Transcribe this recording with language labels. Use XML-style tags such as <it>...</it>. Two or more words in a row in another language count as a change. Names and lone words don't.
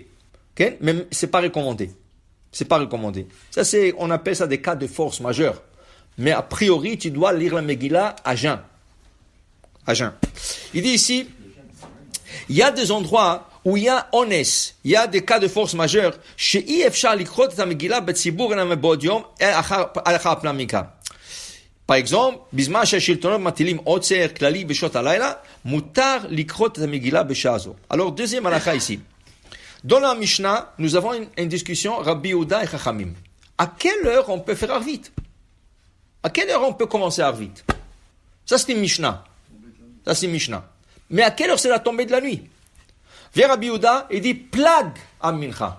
<fr>Mais c'est pas recommandé. C'est pas recommandé. Ça, on appelle ça des cas de force majeure. Mais a priori, tu dois lire la Megillah à jeun. À jeun. Il dit ici, il y a des endroits où il y a ones, il y a des cas de force majeure,</fr> <he>שאי אפשר לקרוא את המגילה בציבור אלא מבעוד יום, אחר הפנמיקה.</he> <fr>Par exemple,</fr> <he>בזמן שהשלטונות מטילים עוצר כללי בשעות הלילה, מותר לקרוא את המגילה בשעה זו.</he> <fr>Alors, deuxième halakha ici. Dans la Mishnah, nous avons une discussion, Rabbi Yehuda et Chachamim. À quelle heure on peut faire Arvit? À quelle heure on peut commencer Arvit? Ça, c'est une Mishnah. Ça, c'est une Mishnah. Mais à quelle heure c'est la tombée de la nuit? Vient Rabbi Yehuda et dit</fr> <he>פלג המנחה.</he>